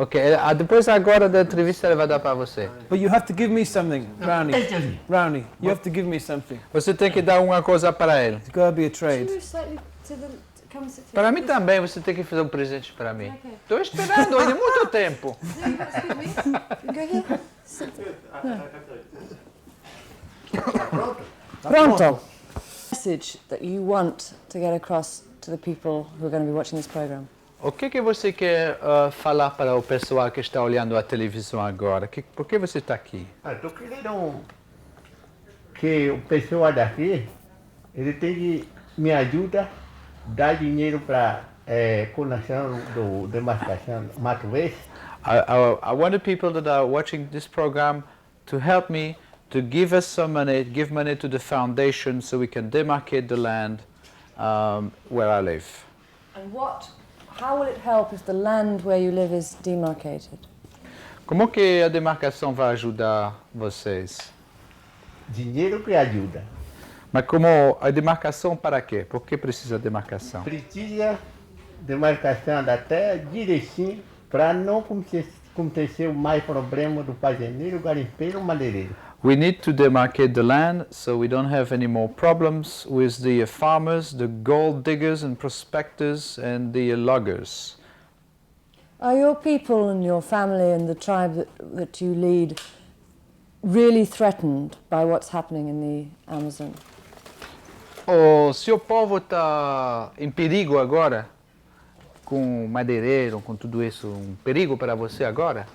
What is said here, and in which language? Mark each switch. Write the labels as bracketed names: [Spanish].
[Portuguese] Ok, depois agora da entrevista ele vai dar para você. [English] But you have to give me something, Rowney. Rowney, you have to give me something. [Portuguese] Você tem que dar uma coisa para ele. [English] It's got to be a trade. Move slightly to the... Come sit [Portuguese] Para mim também você tem que fazer um presente para mim. Estou esperando há muito tempo. [English] No, you got to excuse me. You can go here. Sit. [Portuguese] Pronto. [English] Message that you want to get across to the people who are going to be watching this program. [Portuguese] O que você quer falar para o pessoal que está olhando a televisão agora? Por que você está aqui? Estou querendo que o pessoal daqui, ele tem que me ajudar, dar dinheiro para conexão do demarcação Mato Verde. [English] I want the people that are watching this program to help me to give us some money, give money to the foundation so we can demarcate the land where I live. And how will it help if the land where you live is demarcated? [Portuguese] Como que a demarcação vai ajudar vocês? Dinheiro que ajuda. Mas como a demarcação para quê? Por que precisa demarcação? Precisa demarcação da terra direitinho para não acontecer mais problema do fazendeiro, garimpeiro, madeireiro. [English] We need to demarcate the land so we don't have any more problems with the farmers, the gold diggers and prospectors and the loggers. Are your people and your family and the tribe that you lead really threatened by what's happening in the Amazon? [Portuguese] O seu povo está em perigo agora? Com madeireiro, com tudo isso, um perigo para você agora?